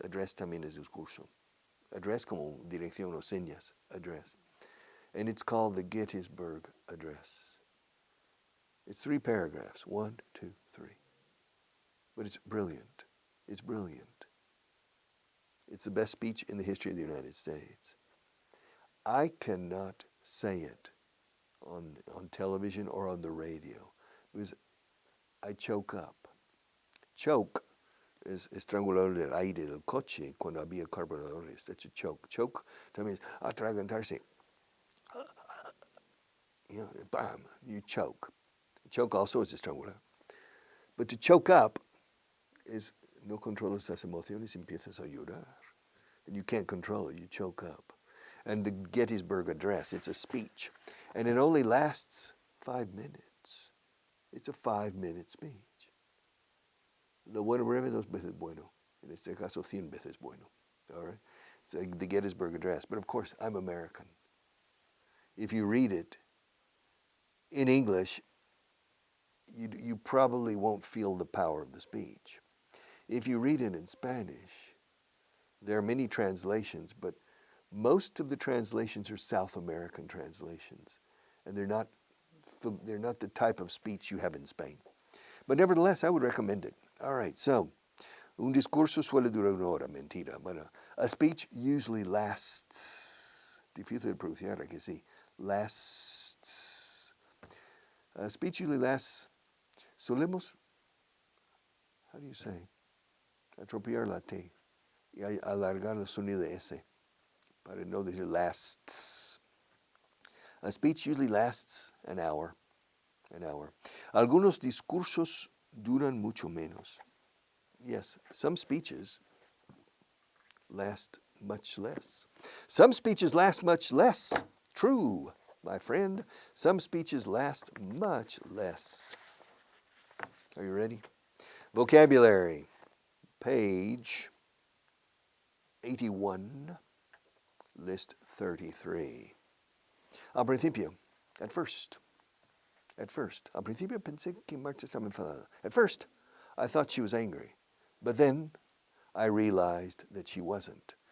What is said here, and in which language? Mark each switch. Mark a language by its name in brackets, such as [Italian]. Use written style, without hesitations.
[Spanish] Address también es discurso. Address como dirección o señas. [English] Address. And it's called the Gettysburg Address. It's 3 paragraphs. 1, 2, 3. But it's brilliant. It's brilliant. It's the best speech in the history of the United States. I cannot say it on television or on the radio because I choke up. [Spanish] Choke es estrangulador del aire del coche cuando había carburadores. [English] That's a choke. [Spanish] Choke también es atragantarse. [English] You know, bam, you choke. Choke also is [Spanish] estrangular. [English] But to choke up is [Spanish] no controlas las emociones y empiezas a llorar. [English] And you can't control it, you choke up. And the Gettysburg Address, it's a speech. And it only lasts 5 minutes. It's a 5-minute speech. [Spanish] Lo bueno breve 2 veces bueno. En este caso 100 veces bueno. [English] All right? It's like the Gettysburg Address. But of course, I'm American. If you read it in English, you probably won't feel the power of the speech. If you read it in Spanish, there are many translations, but most of the translations are South American translations, and they're not the type of speech you have in Spain. But nevertheless, I would recommend it. All right, so, [Spanish] un discurso suele durar una hora, mentira. Bueno, [English] a speech usually lasts, [Spanish] difícil de pronunciar, que sí, lasts. [English] A speech usually lasts, [Spanish] solemos, [English] how do you say, [Spanish] atropellar la T y alargar el sonido de S para no decir lasts. [English] A speech usually lasts an hour. [Spanish] Algunos discursos duran mucho menos. [English] Yes, some speeches last much less. Some speeches last much less. True, my friend. Some speeches last much less. Are you ready? Vocabulary, page 81, list 33. [Spanish] Al principio, [English] at first. [Spanish] Al principio pensé que Marta estaba enfadada. [English] At first, I thought she was angry. But then I realized that she wasn't.